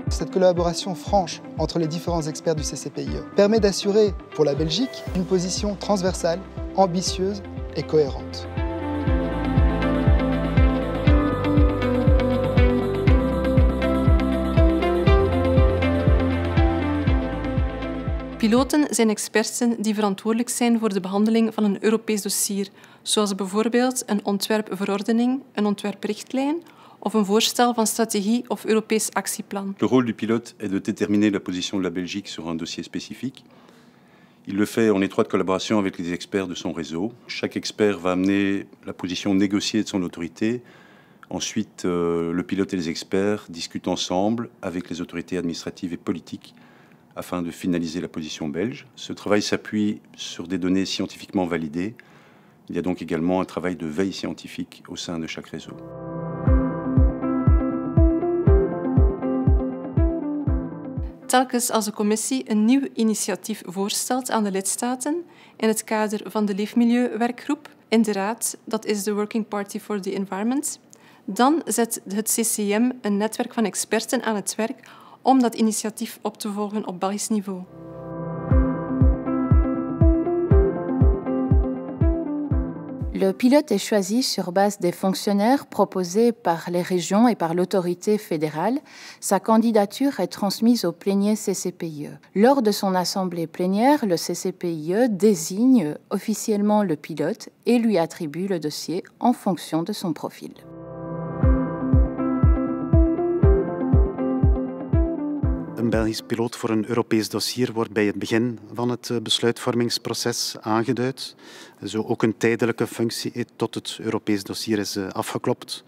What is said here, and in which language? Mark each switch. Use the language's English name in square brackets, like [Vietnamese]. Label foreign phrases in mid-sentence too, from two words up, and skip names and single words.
[French] cette collaboration franche entre les différents experts du CCPIE permet d'assurer, pour la Belgique, une position transversale, ambitieuse et cohérente. [Dutch] Piloten zijn experten die verantwoordelijk zijn voor de behandeling van een Europees dossier, zoals bijvoorbeeld een ontwerpverordening, een ontwerprichtlijn of een voorstel van strategie of Europees actieplan. [French] Le rôle du pilote est de déterminer la position de la Belgique sur un dossier spécifique. Il le fait en étroite collaboration avec les experts de son réseau. Chaque expert va amener la position négociée de son autorité. Ensuite, le pilote et les experts discutent ensemble avec les autorités administratives et politiques afin de finaliser la position belge. Ce travail s'appuie sur des données scientifiquement validées. Il y a donc également un travail de veille scientifique au sein de chaque réseau. [Dutch] Telkens als de commissie een nieuw initiatief voorstelt aan de lidstaten in het kader van de Leefmilieuwerkgroep in de Raad, dat is de Working Party for the Environment, dan zet het CCM een netwerk van experten aan het werk om dat initiatief op te volgen op Belgisch niveau. [French] Le pilote est choisi sur base des fonctionnaires proposés par les régions et par l'autorité fédérale. Sa candidature est transmise au plénier CCPIE. Lors de son assemblée plénière, le CCPIE désigne officiellement le pilote et lui attribue le dossier en fonction de son profil. [Dutch] Een Belgisch piloot voor een Europees dossier wordt bij het begin van het besluitvormingsproces aangeduid. Zo ook een tijdelijke functie tot het Europees dossier is afgeklopt.